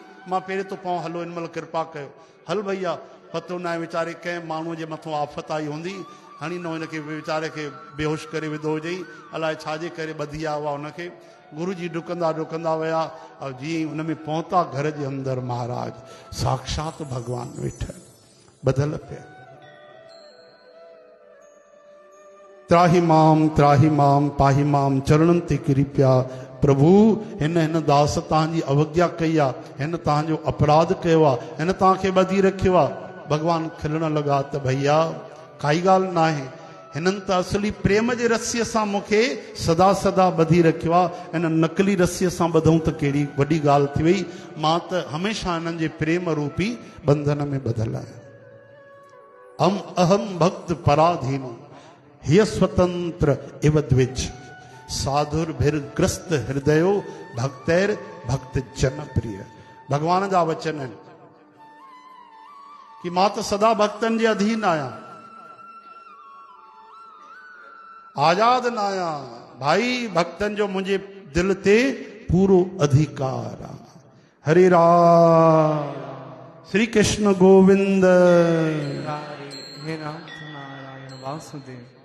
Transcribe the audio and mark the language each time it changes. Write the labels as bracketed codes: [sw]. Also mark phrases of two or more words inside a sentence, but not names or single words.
[sd] मां पहिरें तो पाऊं, हलो हिन महिल कृपा कयो। हल भैया, पतो न आहे वीचारे कंहिं माण्हूअ जे मथां आफ़त आई हूंदी, हणी न हिनखे वीचारे खे बेहोश करे विधो हुजई, अलाए छाजे करे ॿधी आयो आहे हुनखे। गुरू जी डुकंदा डुकंदा विया और जीअं हुन में पहुता घर जे अंदरि महाराज साक्षात भॻवानु वेठा ॿधल पिया। [sa] त्राही माम पाही माम [sd] चरणनि ते किरी पिया। प्रभु हिन दास तव्हांजी अवज्ञा कई आहे, हिन तव्हांजो अपराध कयो आहे, हिन तव्हांखे ॿधी रखियो आहे। भॻवानु खिलण लॻा त भैया काई ॻाल्हि न आहे, हिननि त असली प्रेम जे रस्सीअ सां मूंखे सदा सदा ॿधी रखियो आहे। हिन नकली रस्सीअ सां ॿधूं त कहिड़ी वॾी ॻाल्हि थी वई। मां त हमेशह हिननि जे प्रेम रूपी बंधन में ॿधल आहियां। [sa] अहम भक्त पराधीनो हीअ स्वतंत्र इव द्विज साधुर्भिर्ग्रस्त हृदयो भक्तैर भक्त जन प्रिय। [sd] भगवान जा वचन आहिनि कि मां त सदा भक्तनि जे अधीन आहियां, आजाद न आहियां भाई। भक्तनि जो मुंहिंजे दिल ते पूरो अधिकार आहे। हरे राम श्री कृष्ण गोविंद। हे राम नारायण वासुदेव।